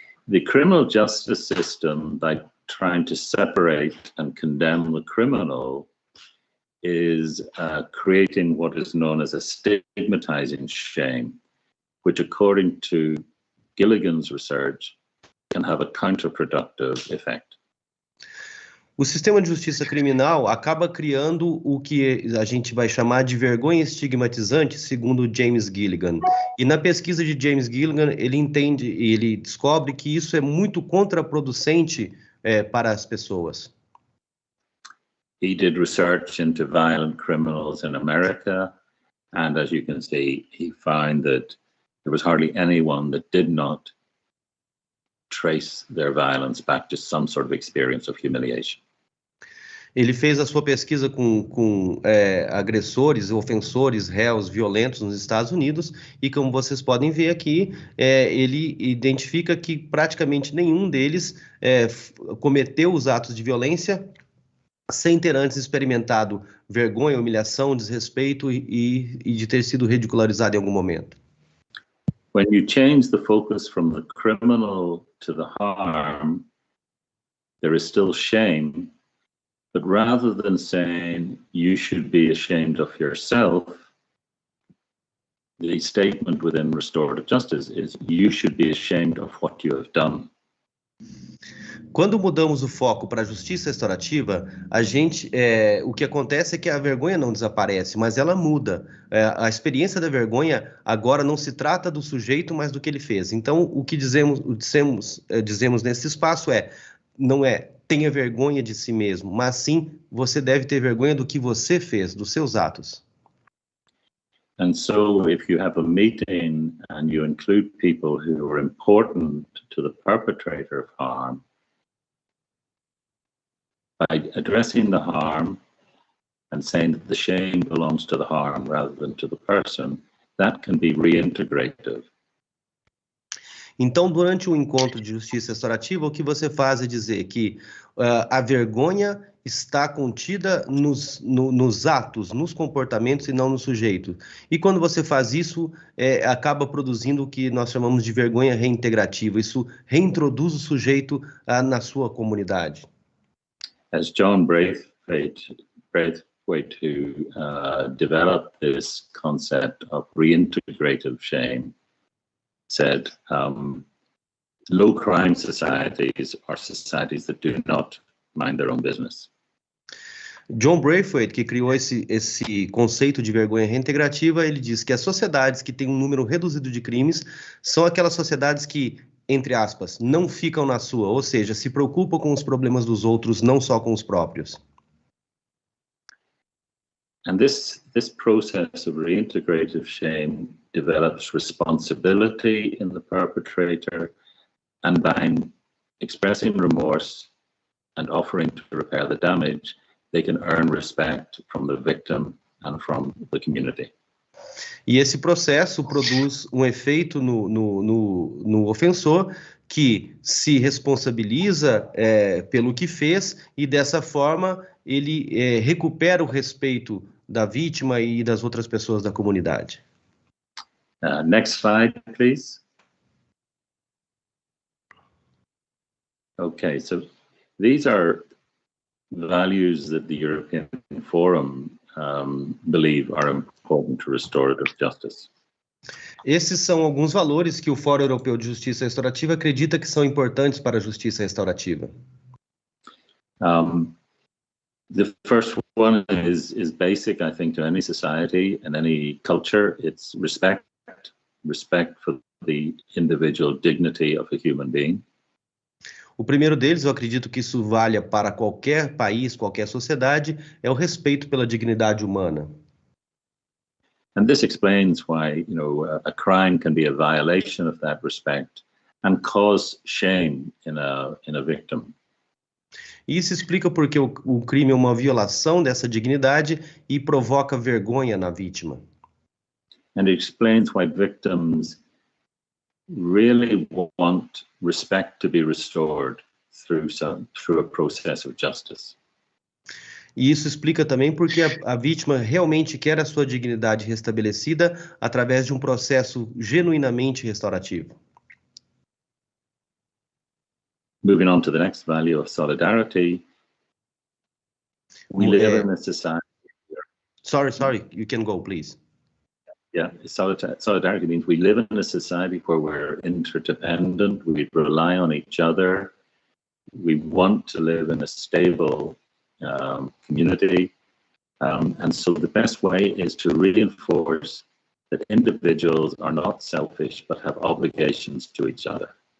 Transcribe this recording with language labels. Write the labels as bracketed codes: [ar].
[en] The criminal justice system, by trying to separate and condemn the criminal, is creating what is known as a stigmatizing shame, which according to Gilligan's research, can have a counterproductive effect. [pt] O sistema de justiça criminal acaba criando o que a gente vai chamar de vergonha estigmatizante, segundo James Gilligan. E na pesquisa de James Gilligan, ele descobre que isso é muito contraproducente para as pessoas. [en] He did research into violent criminals in America, and as you can see, he found that there was hardly anyone that did not trace their violence back to some sort of experience of humiliation. [pt] Ele fez a sua pesquisa com agressores, ofensores, réus violentos nos Estados Unidos e, como vocês podem ver aqui, ele identifica que praticamente nenhum deles cometeu os atos de violência sem ter antes experimentado vergonha, humilhação, desrespeito e de ter sido ridicularizado em algum momento. [en] When you change the focus from the criminal to the harm, there is still shame, but rather than saying you should be ashamed of yourself, the statement within restorative justice is you should be ashamed of what you have done. [pt] Quando mudamos o foco para a justiça restaurativa, o que acontece é que a vergonha não desaparece, mas ela muda. A experiência da vergonha agora não se trata do sujeito, mas do que ele fez. Então, o que dizemos nesse espaço não é tenha vergonha de si mesmo, mas sim você deve ter vergonha do que você fez, dos seus atos. [en] And so if you have a meeting and you include people who are important to the perpetrator of harm, by addressing the harm and saying that the shame belongs to the harm rather than to the person, that can be reintegrative. [pt] Então, durante o encontro de justiça restaurativa, o que você faz é dizer que a vergonha está contida nos atos, nos comportamentos e não no sujeito. E quando você faz isso, acaba produzindo o que nós chamamos de vergonha reintegrativa. Isso reintroduz o sujeito na sua comunidade. [en] As John Braithwaite, who developed this concept of reintegrative shame, said, low crime societies are societies that do not mind their own business. [pt] John Braithwaite, que criou esse conceito de vergonha reintegrativa, ele diz que as sociedades que têm um número reduzido de crimes são aquelas sociedades que, entre aspas, não ficam na sua, ou seja, se preocupam com os problemas dos outros, não só com os próprios. [en] And this process of reintegrative shame develops responsibility in the perpetrator, and by expressing remorse and offering to repair the damage, they can earn respect from the victim and from the community. [pt] E esse processo produz um efeito no ofensor, que se responsabiliza pelo que fez e, dessa forma, ele recupera o respeito da vítima e das outras pessoas da comunidade. [en] Next slide, please. Okay, so these are values that the European Forum believe are important to restorative justice. [pt] Esses são alguns valores que o Fórum Europeu de Justiça Restaurativa acredita que são importantes para a justiça restaurativa. [en] The first one is basic, I think, to any society and any culture. It's respect for the individual dignity of a human being. [pt] O primeiro deles, eu acredito que isso valha para qualquer país, qualquer sociedade, é o respeito pela dignidade humana. [en] And this explains why, a crime can be a violation of that respect and cause shame in a victim. [pt] Isso explica porque o crime é uma violação dessa dignidade e provoca vergonha na vítima. [en] And it explains why victims really want respect to be restored through a process of justice. [pt] E isso explica também porque a vítima realmente quer a sua dignidade restabelecida através de um processo genuinamente restaurativo. [en] Moving on to the next value of solidarity. We live in a society. Sorry, you can go, please. Yeah, solidarity means we live in a society where we're interdependent, we rely on each other, we want to live in a stable community, and so the best way is to reinforce that individuals are not selfish but have obligations to each other.